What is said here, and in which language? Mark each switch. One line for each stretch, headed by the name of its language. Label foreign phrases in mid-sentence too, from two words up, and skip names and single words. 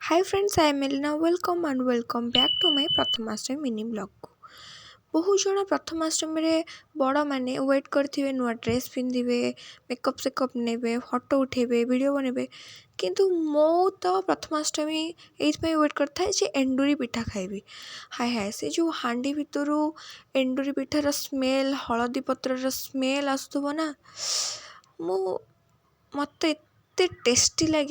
English: Hi friends, I am Elena. Welcome and welcome back to my
Odia: ପ୍ରଥମାଷ୍ଟମୀ ମିନି ବ୍ଲଗ୍କୁ। ବହୁତ ଜଣ ପ୍ରଥମାଷ୍ଟମୀରେ ବଡ଼ମାନେ ୱେଟ୍ କରିଥିବେ, ନୂଆ ଡ୍ରେସ୍ ପିନ୍ଧିବେ, ମେକଅପ୍ ସେକଅପ୍ ନେବେ, ଫଟୋ ଉଠାଇବେ, ଭିଡ଼ିଓ ବନେଇବେ। କିନ୍ତୁ ମୁଁ ତ ପ୍ରଥମାଷ୍ଟମୀ ଏଇଥିପାଇଁ ୱେଟ୍ କରିଥାଏ ଯେ ଏଣ୍ଡୁରି ପିଠା ଖାଇବି। ହାଏ ହାଏ, ସେ ଯେଉଁ ହାଣ୍ଡି ଭିତରୁ ଏଣ୍ଡୁରି ପିଠାର ସ୍ମେଲ୍, ହଳଦୀ ପତ୍ରର ସ୍ମେଲ୍ ଆସୁଥିବ ନା, ମୋତେ ଏତେ ଟେଷ୍ଟି ଲାଗେ।